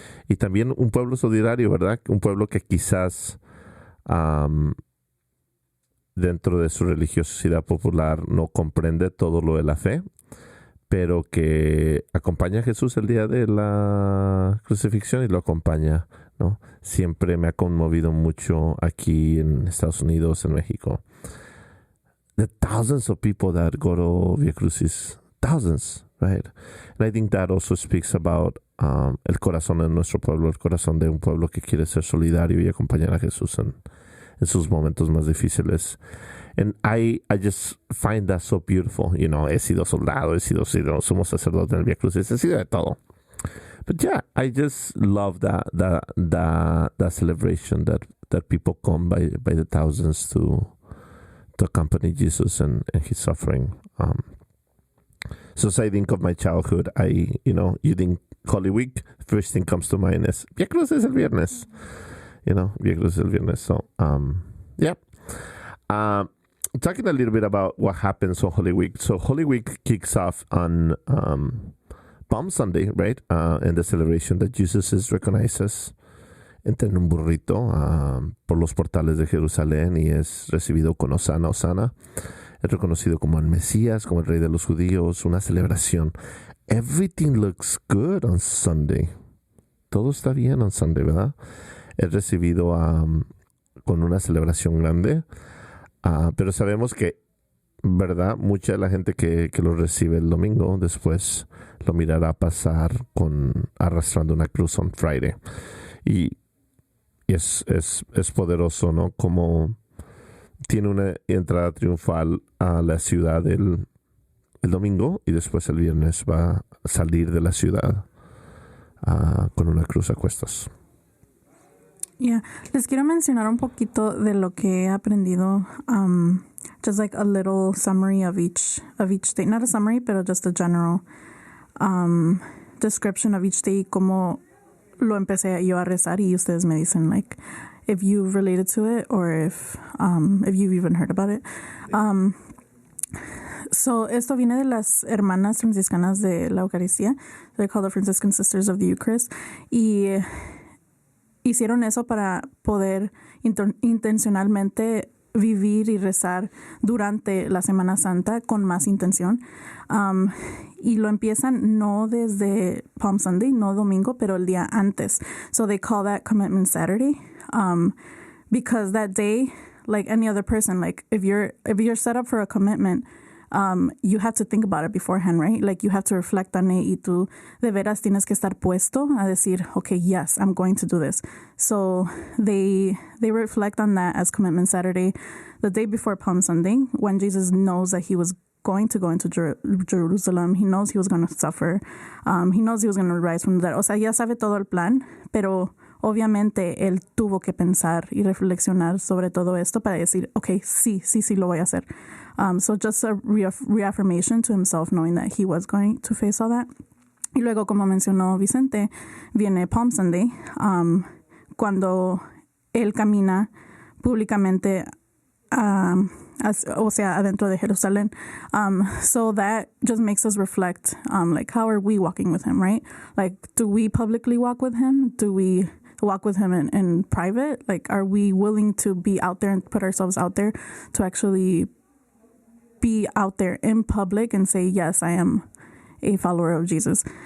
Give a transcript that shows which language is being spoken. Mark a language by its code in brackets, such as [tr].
[es] Y también un pueblo solidario, ¿verdad? Un pueblo que quizás dentro de su religiosidad popular no comprende todo lo de la fe, pero que acompaña a Jesús el día de la crucifixión y lo acompaña, ¿no? Siempre me ha conmovido mucho aquí en Estados Unidos, en México. [en] The thousands of people that go to Via Crucis, thousands, right? And I think that also speaks about [es] el corazón de nuestro pueblo, el corazón de un pueblo que quiere ser solidario y acompañar a Jesús en sus momentos más difíciles. [en] And I just find that so beautiful. You know, [es] he sido soldado, somos sacerdotes en el Via Crucis, he sido de todo. [en] But yeah, I just love that celebration that people come by the thousands to accompany Jesus and his suffering. So as I think of my childhood, you think Holy Week, first thing comes to mind is Via Crucis [es] el viernes. [en] Via Crucis [es] el viernes. [en] So, yeah. Talking a little bit about what happens on Holy Week. So Holy Week kicks off on Palm Sunday, right? In the celebration that Jesus is recognized as. [es] Entra en un burrito por los portales de Jerusalén y es recibido con Osana, Osana. Es reconocido como el Mesías, como el Rey de los Judíos, una celebración. [en] Everything looks good on Sunday. [es] Todo está bien [en] on Sunday, [es] ¿verdad? Es recibido con una celebración grande. Pero sabemos que, ¿verdad? Mucha de la gente que lo recibe el domingo después lo mirará pasar arrastrando una cruz [en] on Friday. [es] Y es poderoso, ¿no? Como tiene una entrada triunfal a la ciudad el domingo y después el viernes va a salir de la ciudad con una cruz a cuestas. Yeah, les quiero mencionar un poquito de lo que he aprendido. [en] Just like a little summary of each day. Not a summary, but just a general description of each day. [es] Como lo empecé yo a rezar y ustedes me dicen [en] like if you related to it or if you've even heard about it. [es] So esto viene de las hermanas franciscanas de la Eucaristía. [en] They're called the Franciscan Sisters of the Eucharist. [es] Y hicieron eso para poder intencionalmente vivir y rezar durante la Semana Santa con más intención. Y lo empiezan no desde Palm Sunday, no domingo, pero el día antes. [en] So they call that Commitment Saturday. Because that day, like any other person, like if you're set up for a commitment, you have to think about it beforehand, right? Like you have to reflect on it [es] y tú de veras tienes que estar puesto a decir, [en] okay, yes, I'm going to do this. So they reflect on that as Commitment Saturday, the day before Palm Sunday, when Jesus knows that he was going to go into Jerusalem. He knows he was going to suffer. He knows he was going to rise from the dead. [es] O sea, ya sabe todo el plan, pero obviamente él tuvo que pensar y reflexionar sobre todo esto para decir, okay, sí, lo voy a hacer. [en] So just a reaffirmation to himself, knowing that he was going to face all that. [es] Y luego, como mencionó Vicente, viene Palm Sunday, cuando él camina públicamente, o sea, adentro de Jerusalén. [en] So that just makes us reflect, like, how are we walking with him, right? Like, do we publicly walk with him? Do we walk with him in private? Like, are we willing to be out there and put ourselves out there to actually be out there in public and say, yes, I am a follower of Jesus?